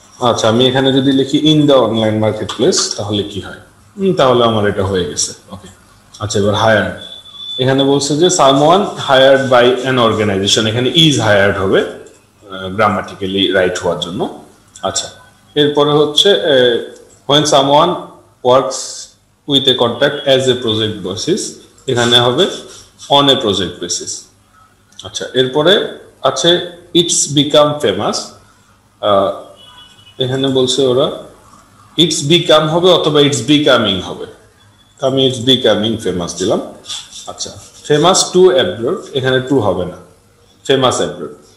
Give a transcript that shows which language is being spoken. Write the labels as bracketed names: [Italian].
[Bangla] আচ্ছা, আমি এখানে যদি লিখি [English] in the online market place, [Bangla] তাহলে কি হয়? তাহলে আমার এটা হয়ে গেছে। ওকে, আচ্ছা, এবার হায়ার্ড। এখানে বলছে যে [English] someone hired by an organisation, [Bangla] এখানে ইজ হায়ার্ড হবে গ্রামাটিক্যালি রাইট হওয়ার জন্য। আচ্ছা, এরপরে হচ্ছে [English] when someone works with a contract as a project basis, [Bangla] এখানে হবে [English] on a project basis। [Bangla] আচ্ছা, এরপরে আছে ইটস বিকাম ফেমাস, এখানে বলছে ওরা ইটস বিকাম হবে অথবা ইটস বিকামিং হবে, আমি [English] it's becoming famous [Bangla] দিলাম। আচ্ছা, ফেমাস টু অ্যাব্রড, এখানে টু হবে না, ফেমাস অ্যাব্রড।